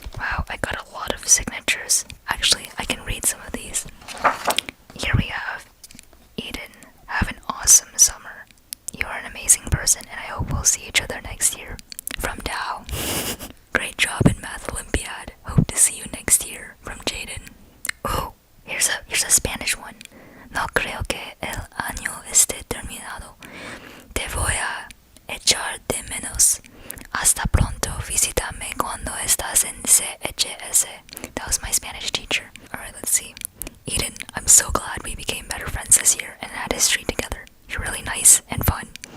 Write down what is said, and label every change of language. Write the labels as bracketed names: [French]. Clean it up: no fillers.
[English] Wow, I got a lot of signatures. Actually, I can read some of these. Here we have Eden. Have an awesome summer. You are an amazing person, and I hope we'll see each other next year. From Tao. Great job in Math Olympiad. Hope to see you next year. From Jaden. Oh, here's a Spanish one. [Spanish] No creo que el año esté terminado. Te voy a echar de menos. Hasta pronto. Visítame cuando estás en CHS. [English] That was my Spanish teacher. Alright, let's see. Eden, I'm so glad we became better friends this year and had history together. You're really nice and fun.